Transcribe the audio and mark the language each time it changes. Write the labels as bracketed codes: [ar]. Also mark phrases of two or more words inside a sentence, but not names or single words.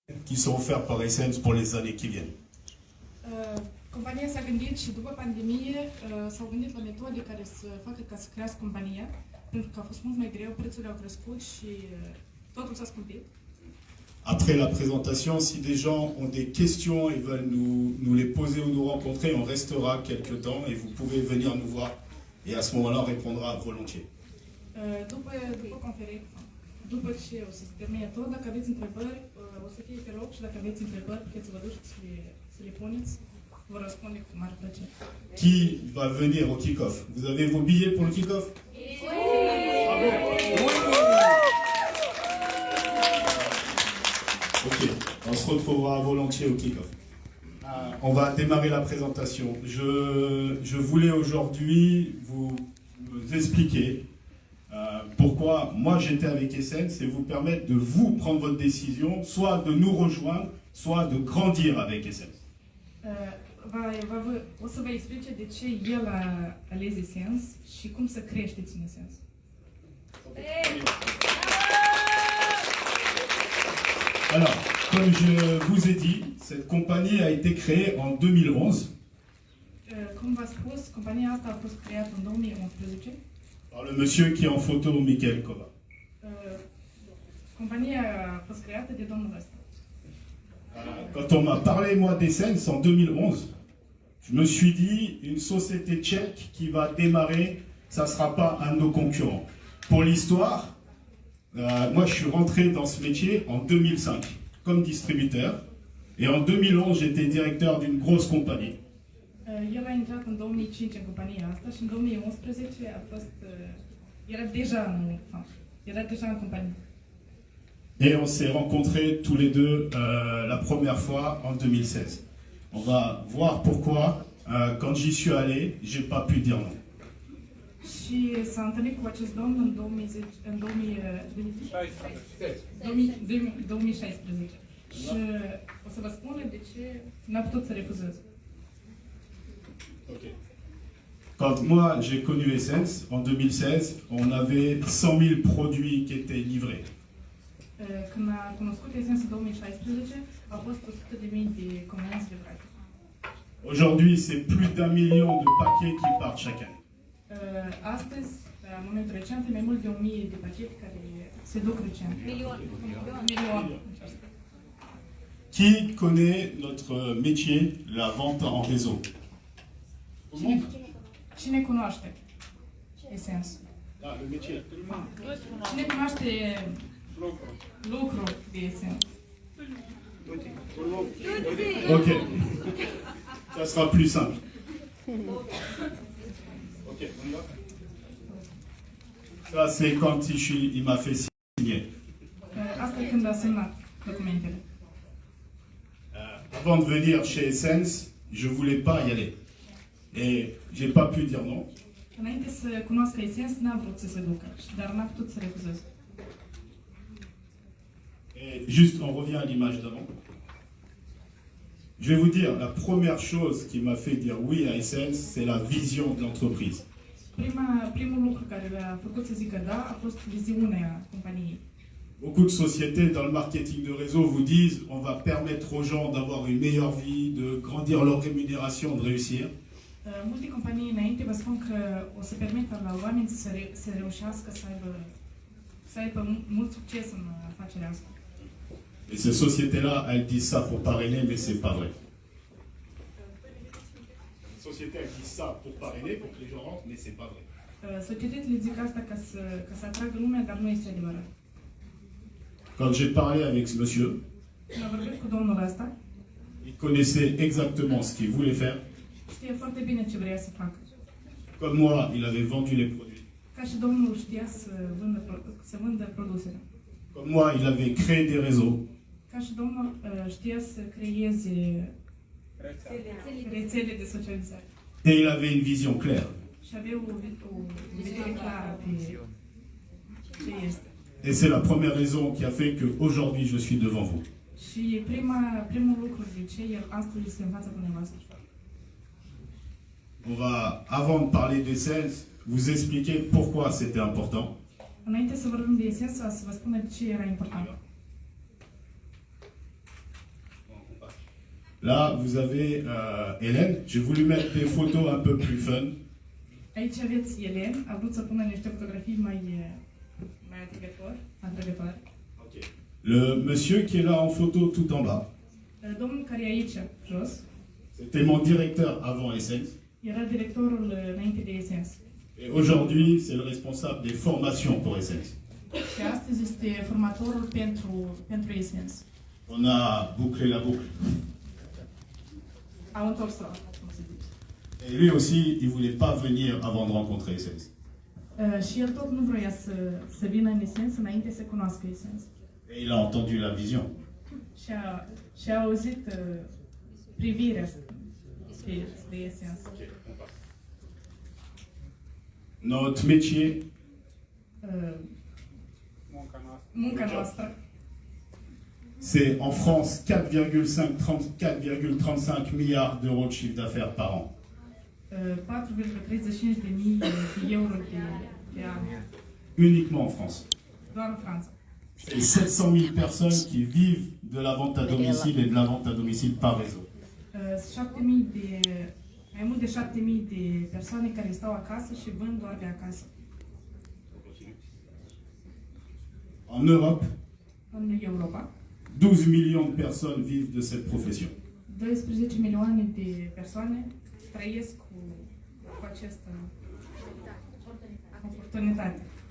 [fr] qui sont offerts par Essence pour les années qui viennent. [ro] Compania s-a gândit și după pandemie s-au gândit la metode care să facă ca să crească compania, pentru că a fost mult mai greu, prețurile au crescut și totul s-a scumpit. [fr] Après la présentation, si des gens ont des questions et veulent nous les poser ou nous rencontrer, on restera quelques temps et vous pouvez venir nous voir et à ce moment-là on répondra volontiers. [ro] După conferință, după ce o să se termine tot, dacă aveți întrebări, o să fie pe loc și dacă aveți întrebări, puteți să vă duceți să le puneți, vă răspunde cu mare plăcere. [fr] Qui va venir au kick-off? Vous avez vos billets pour le kick-off? Ok, on se retrouvera volontiers au kick-off. On va démarrer la présentation. Je voulais aujourd'hui vous expliquer pourquoi moi j'étais avec Essence et vous permettre de vous prendre votre décision, soit de nous rejoindre, soit de grandir avec Essence. [ro] O să vă explice de ce el a ales Essence și cum să creșteți în Essence. [fr] Alors, comme je vous ai dit, cette compagnie a été créée en 2011 [ro] Cum v-a spus, compania asta a fost creată în 2011. [fr] par le monsieur qui est en photo, Michael Kova. [ro] Compania a fost creată de domnul ăsta. [fr] Quand on m'a parlé, moi, d'Essence en 2011, je me suis dit, une société tchèque qui va démarrer, ça ne sera pas un de nos concurrents. Pour l'histoire, moi, je suis rentré dans ce métier en 2005 comme distributeur. Et en 2011, j'étais directeur d'une grosse compagnie. [ro] El a intrat în 2005 în compania asta și în 2011 era deja în companie. [fr] Et on s'est rencontrés tous les deux la première fois en 2016. On va voir pourquoi, quand j'y suis allé, j'ai pas pu dire non. [ro] Și s-a întâlnit cu acest domn în 2016. Și o să vă spun de ce n-a putut să refuzez. Okay. [fr] Quand moi j'ai connu Essence en 2016, on avait 100 000 produits qui étaient livrés. [ro] Când a cunoscut Essence în 2016, au fost 100.000 de comenzi livrate. [fr] Aujourd'hui, c'est plus d'1 million de paquets qui partent chaque année. [ro] Astăzi, la momentul recent, mai mult de 1000 de pachete care se duc recent. Milion. [fr] Qui connaît notre métier, la vente en réseau? [ro] Cine cunoaște Essence? [fr] Ah, le métier. [ro] Cine cunoaște lucru de Essence? [fr] Ok. Ça sera plus simple. Ok, on y va. Ça, c'est quand il m'a fait signer. [ro] Asta e când a semnat documentele. [fr] Avant de venir chez Essence, je voulais pas y aller. Et j'ai pas pu dire non. [ro] Înainte să cunoască Essence, n-am vrut să se ducă, dar n-am putut să refuzez. [fr] Et juste, on revient à l'image d'avant. Je vais vous dire, la première chose qui m'a fait dire oui à Essence, c'est la vision de l'entreprise. [ro] Primul lucru care a făcut să zică da a fost viziunea companiei. [fr] Beaucoup de sociétés dans le marketing de réseau vous disent on va permettre aux gens d'avoir une meilleure vie, de grandir leur rémunération, de réussir. [ro] Multe companii înainte vă spun că o să permită la oameni să reușească să aibă mult succes în afacerea asta. [fr] Et ces sociétés-là, elles disent ça pour parrainer, mais c'est pas vrai. Les sociétés, elles disent ça pour parrainer, pour que les gens rentrent, mais c'est pas vrai. [ro] Societățile zic asta ca să atragă lumea, dar nu este adevărat. [fr] Quand j'ai parlé avec ce monsieur, [ro] Când am vorbit cu domnul ăsta, [fr] il connaissait exactement ce qu'il voulait faire. [ro] știe foarte bine ce vrea să facă. [fr] Comme moi, il avait vendu les produits. [ro] Ca și domnul știa să vândă produsele. [fr] Comme moi, il avait créé des réseaux. [ro] Ca și domnul știa să creeze rețele de socializare. [fr] Et il avait une vision claire. [ro] Și avea o vedere clară pe ce este. [fr] Et c'est la première raison qui a fait qu'aujourd'hui je suis devant vous. [ro] Și primul lucru de ce el astăzi este în fața dumneavoastră. [fr] On va, avant de parler d'Essence, vous expliquer pourquoi c'était important. [ro] Înainte să vorbim de Essence, să vă spun de ce era important. [fr] Là, vous avez Hélène. J'ai voulu mettre des photos un peu plus fun. [ro] Aici aveți Elen, a vrut să pună niște fotografii mai atrăgătoare. Okay. [fr] Le monsieur qui est là en photo tout en bas, [ro] Domnul care e aici, jos, [fr] c'était mon directeur avant Essence. [ro] era directorul înainte de Essence. [fr] Et aujourd'hui, c'est le responsable des formations pour Essence. [ro] Și astăzi este formatorul pentru Essence. [fr] On a bouclé la boucle. [ro] Au întors-o, cum se zice. [fr] Et lui aussi, il ne voulait pas venir avant de rencontrer Essence. [ro] Și el tot nu vroia să vină în Essence înainte să cunoască Essence. [fr] Et il a entendu la vision. [ro] Și a auzit privirea spre Essence. [fr] Notre métier, [ro] Munca noastră [fr] c'est en France 4,35 milliards d'euros de chiffre d'affaires par an. [ro] 4,35 de mii de euro de an. [fr] Uniquement en France. [ro] Doar în Franța. [fr] Et 700 000 personnes qui vivent de la vente à domicile et de la vente à domicile par réseau. [ro] 7.000 mai mult de 7.000 de persoane care stau acasă și vând doar de acasă. [fr] En Europe, [ro] În Europa, [fr] 12 millions de personnes vivent de cette profession. [ro] 12 milioane de persoane trăiesc cu această oportunitate.